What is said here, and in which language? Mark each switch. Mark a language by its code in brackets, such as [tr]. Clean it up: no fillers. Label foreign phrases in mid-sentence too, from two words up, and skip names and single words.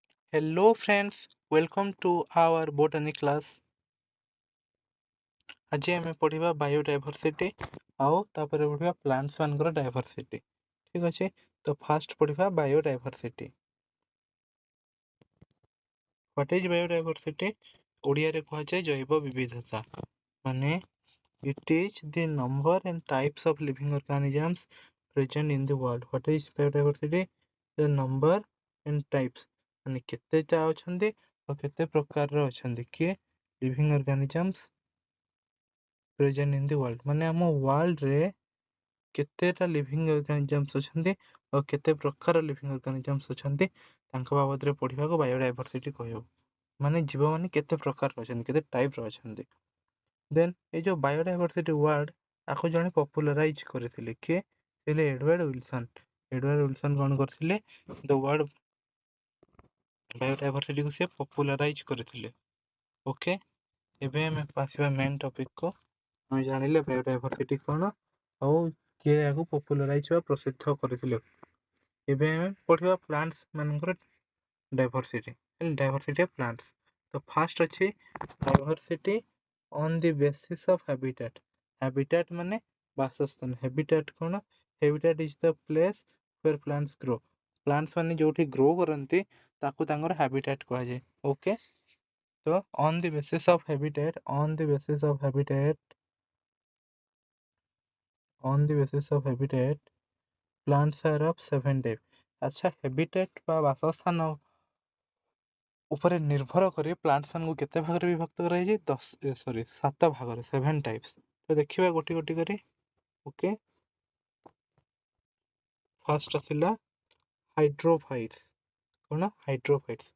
[en] Hello friends, welcome to our botany class. [or] ଆଜି ଆମେ ପଢିବା biodiversity ଆଉ ତାପରେ ପଢିବା plants ମାନଙ୍କର diversity. ଠିକ ଅଛି ତ ଫାଷ୍ଟ ପଢିବା biodiversity. [en] What is biodiversity? [or] ଓଡ଼ିଆରେ କୁହାଯାଏ ଜୈବ ବିବିଧତା. [en] ମାନେ it is the number and types of living organisms present in the world. What is biodiversity? The number and types. [or] ମାନେ କେତେଟା ଅଛନ୍ତି ଆଉ କେତେ ପ୍ରକାରର ଅଛନ୍ତି କିଏ [en] living organisms present in the world. [or] ମାନେ ଆମ world ରେ କେତେଟା [en] living organisms [or] ଅଛନ୍ତି ଆଉ କେତେ ପ୍ରକାର [en] living organisms [or] ଅଛନ୍ତି ତାଙ୍କ ବାବଦରେ ପଢିବାକୁ biodiversity କହିବ. ମାନେ ଜୀବମାନେ କେତେ ପ୍ରକାରର ଅଛନ୍ତି, କେତେ ଟାଇପର ଅଛନ୍ତି. ଦେନ୍ ଏଇ ଯୋଉ [en] biodiversity word [or] ଆକୁ ଜଣେ popularize କରିଥିଲେ କିଏ ଥିଲେ ଏଡୱାର୍ଡ ୱିଲସନ୍. ଏଡୱାର୍ଡ ୱିଲସନ୍ କଣ କରିଥିଲେ [en] the word biodiversity [or] କୁ ସେ popularize କରିଥିଲେ. ଓକେ, ଏବେ ଆମେ ଆସିବା [en] main topic [or] କୁ. ଆମେ ଜାଣିଲେ biodiversity କଣ ଆଉ କିଏ ଏହାକୁ popularize ବା ପ୍ରସିଦ୍ଧ କରିଥିଲେ. ଏବେ ଆମେ ପଢିବା plants ମାନଙ୍କର [en] diversity of plants. [or] ତ ଫାଷ୍ଟ ଅଛି [en] diversity on the basis of habitat. [or] habitat ମାନେ ବାସସ୍ଥାନ. habitat କଣ? [en] habitat is the place where plants grow. [or] plants ମାନେ ଯୋଉଠି grow କରନ୍ତି ତାକୁ ତାଙ୍କର habitat କୁହାଯାଏ. [en] ଓକେ, ତ on the basis of habitat, plants are of 7 types. [or] ଆଚ୍ଛା, habitat ବା ବାସସ୍ଥାନ ଉପରେ ନିର୍ଭର କରି ପ୍ଲାଣ୍ଟସ୍ ମାନଙ୍କୁ କେତେ ଭାଗରେ ବିଭକ୍ତ କରାଯାଇଛି? 7 ଭାଗରେ, 7 types. ତ ଦେଖିବା ଗୋଟି ଗୋଟି କରି. ଓକେ, ଫାର୍ଷ୍ଟ ଆସିଲା ହାଇଡ୍ରୋଫାଇଟ୍ସ. କଣ? ହାଇଡ୍ରୋଫାଇଟ୍ସ.